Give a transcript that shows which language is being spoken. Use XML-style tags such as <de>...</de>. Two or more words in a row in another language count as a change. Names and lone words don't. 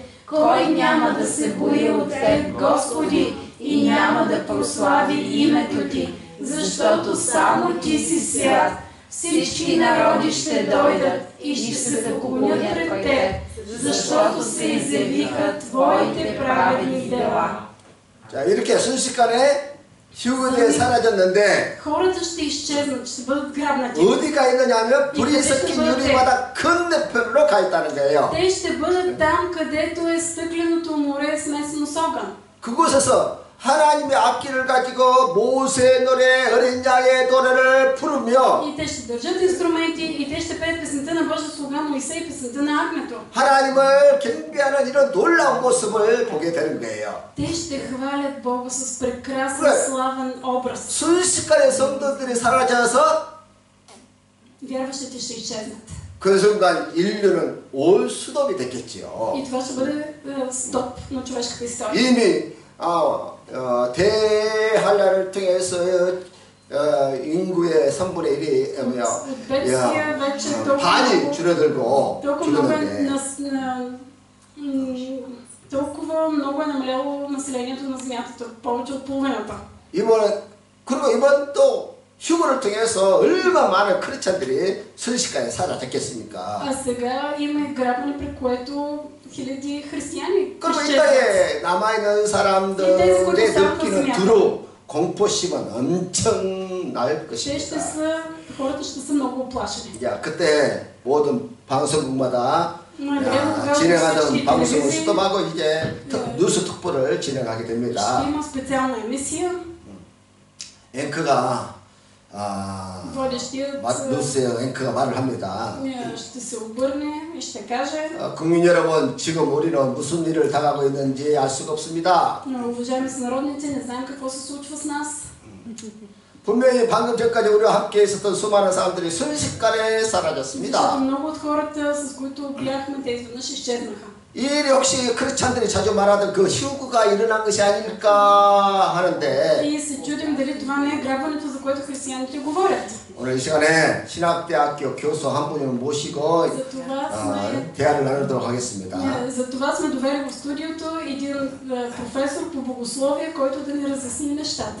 <bg>Кой няма да се бои от Теб, Господи, и няма да прослави името Ти, защото само Ти си свят. Всички народи ще дойдат и ще се поклонят пред Теб, защото се изявиха Твоите праведни дела.</bg> <ko>자, 이렇게 순식간에 휴거에 사라졌는데</ko> <bg>Хората ще изчезнат, ще бъдат грабнати.</bg> <ko>어디가 있느냐면 불이 섞인 유리바다 건너편으로 가 있다는 거예요.</ko> <bg>Те ще бъдат там, където е стъкленото море смесено с огън.</bg> <ko>그곳에서 하나님의 악기를 가지고 모세의 노래, 어린 양의 노래를 부르며</ko> <bg>И те ще държат инструменти и те ще пеят песента на Божия слуга Моисей, песента на агнето.</bg> <ko>하나님을 경배하는 이런 놀라운 모습을 보게 되는 거예요.</ko> <bg>Те ще хвалят Бога с прекрасен,</bg> <ko>그래.</ko> <bg>славен образ.</bg> <ko>순식간에 성도들이 사라져서</ko> <bg>Вярващите ще изчезнат.</bg> <ko>그 순간 인류는 올 수도비 됐겠지요.</ko> <bg>И това ще бъде стоп на човешката история.</bg> <ko>이미 대한란을 통해서 인구의 3분의 1이</ko> <bg>От бедствия вече</bg> <ko>반이 줄어들고</ko> <bg>толкова много е намаляло населението на Земята, повече от половината.</bg> <ko>그리고 이번 또 휴거를 통해서 얼마나 많은 크리스찬들이 순식간에 사라졌겠습니까?</ko> <bg>А сега има грабване, при което хиляди християни</bg> <ko>그리고 이</ko> <bg>изчезват.</bg> <ko>땅에 남아있는 사람들의 느끼는 두루 공포심은 엄청날</ko> <bg>Те</bg> <ko>것입니다.</ko> <bg>хората ще са много оплашени.</bg> <ko>야, 그때 모든 방송국마다</ko> <bg>тогава</bg> <ko>진행하던</ko> <bg>всички</bg> <ko>방송을</ko> <bg>телевизии</bg> <ko>스톱하고 이제 뉴스 특보를 진행하게</ko> <bg>ще</bg> <ko>됩니다.</ko> <bg>има специална емисия.</bg> <ko>앵커가</ko> <bg>водещият</bg> <ko>뉴스 앵커가 말을 합니다.</ko> <bg>ще се обърне и ще каже:</bg> <ko>국민 여러분, 지금 우리는 무슨 일을 당하고 있는지 알 수가 없습니다.</ko> <bg>уважаеми сънародници, не знаем какво се случва с нас.</bg> <ko>분명히 방금 전까지 우리와 함께 있었던 수많은 사람들이 순식간에</ko> <bg>Защото</bg> <ko>사라졌습니다.</ko> <bg>много от хората, с които бяхме, те изведнъж изчезнаха.</bg> <ko>이 일이 혹시 크리스찬들이 자주 말하던 그 휴거가 일어난 것이 아닐까 하는데</ko> <bg>И се чудим дали това не е грабването, за което християните говорят.</bg> <ko>오늘 이 시간에 신학대학교 교수 한 분을 모시고 대화를 나누도록 하겠습니다.</ko> <bg>За това сме довели в студиото един професор по богословие, който да ни разясни нещата.</bg>